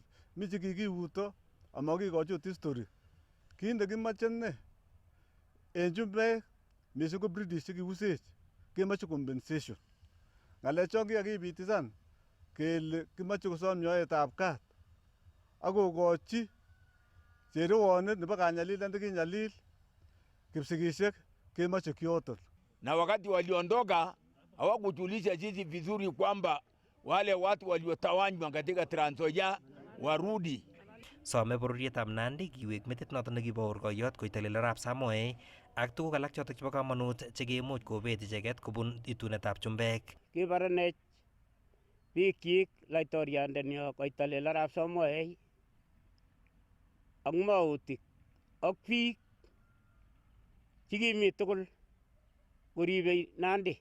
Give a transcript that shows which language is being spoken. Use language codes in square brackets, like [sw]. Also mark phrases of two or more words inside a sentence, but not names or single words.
[kln] Michi kikiuto amakikochi ot history. Kit nekimache ne en chumbek mising ko British chekiusech kemache compensation. Ng'alechon kikakibitisan kele kimache kosom nyoetab kat akokochi cherewonet nebo kanyalilet nekinyalil Kipsigisiek kemache kyoton. [sw] Na wakati waliondoka hawakujulisha sisi vizuri kwamba wale watu waliotawanywa katika Trans Nzoia warudi. [kln] Some bororietab Nandi kiwek metit noto nekibo orkoiyot koitelel arap Samoei ak tuguk alak chotok chebo kamanut chekimuch kobet icheket kobun itunetab chumbek. Kibaranech bikyik laitoriandenyo koitelel arap Samoei ak mautik ak biik chekimi tugul koribe Nandi.